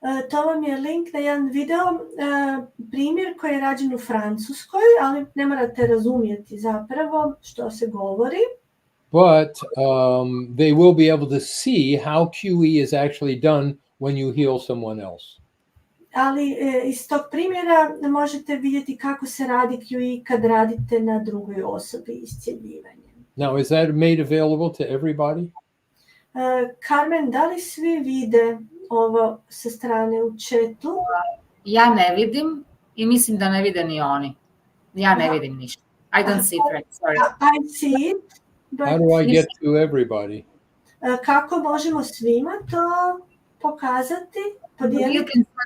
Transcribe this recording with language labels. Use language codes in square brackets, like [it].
[hr] To vam je link na jedan video, primjer koji je rađen u Francuskoj, ali ne morate razumjeti zapravo što se govori. [en] But they will be able to see how QE is actually done when you heal someone else. [hr] Ali iz tog primjera možete vidjeti kako se radi QE kad radite na drugoj osobi iscjeljivanje. [en] Now, is that made available to everybody? [hr] Carmen, da li svi vide ovo sa strane u chatu? Ja ne vidim i mislim da ne vide ni oni. Ja ne vidim ništa. [en] I don't see Frank, sorry. I see it, but How do I get to everybody? [hr] kako možemo svima to pokazati, podijeliti?